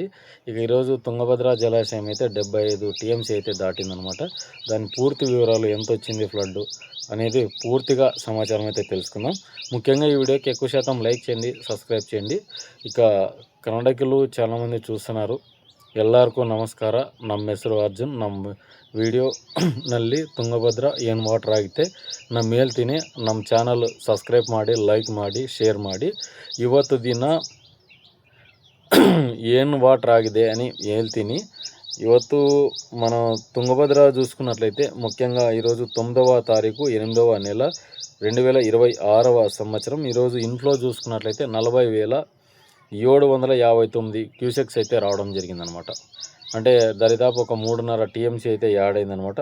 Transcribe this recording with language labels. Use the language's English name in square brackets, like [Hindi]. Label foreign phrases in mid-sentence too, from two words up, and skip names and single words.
[Telugu] ఇక ఈరోజు తుంగభద్ర జలాశయం అయితే 75 టీఎంసీ అయితే దాటిందనమాట. దాని పూర్తి వివరాలు ఎంత వచ్చింది ఫ్లడ్ అనేది పూర్తిగా సమాచారం అయితే తెలుసుకుందాం. ముఖ్యంగా ఈ వీడియోకి ఎక్కువ శాతం లైక్ చేయండి, సబ్స్క్రైబ్ చేయండి. ఇక కన్నడకులు చాలామంది చూస్తున్నారు. [Kannada] ಎಲ್ಲರಿಗೂ ನಮಸ್ಕಾರ. ನಮ್ಮ ಹೆಸರು ಅರ್ಜುನ್. ನಮ್ಮ ವಿಡಿಯೋ ನಲ್ಲಿ ತುಂಗಭದ್ರ ಏನು ವಾಟರ್ ಆಗಿದೆ ನಮ್ಮ ಹೇಳ್ತೀನಿ. ನಮ್ಮ ಚಾನಲ್ ಸಬ್ಸ್ಕ್ರೈಬ್ ಮಾಡಿ, ಲೈಕ್ ಮಾಡಿ, ಶೇರ್ ಮಾಡಿ. ಇವತ್ತು ದಿನ ಏನು వాటర్ ఆಗಿದೆ అని ಹೇಳ್ತೀನಿ. [Telugu] ಇವತ್ತು మనం తుంగభద్ర చూసుకున్నట్లయితే ముఖ్యంగా ఈరోజు 9వ తారీఖు 8వ నెల 2026వ సంవత్సరం. ఈరోజు ఇన్ఫ్లో చూసుకున్నట్లయితే 40,759 క్యూసెక్స్ అయితే రావడం జరిగిందనమాట. అంటే దరిదాపు ఒక 3.5 టీఎంసీ అయితే యాడ్ అయిందనమాట.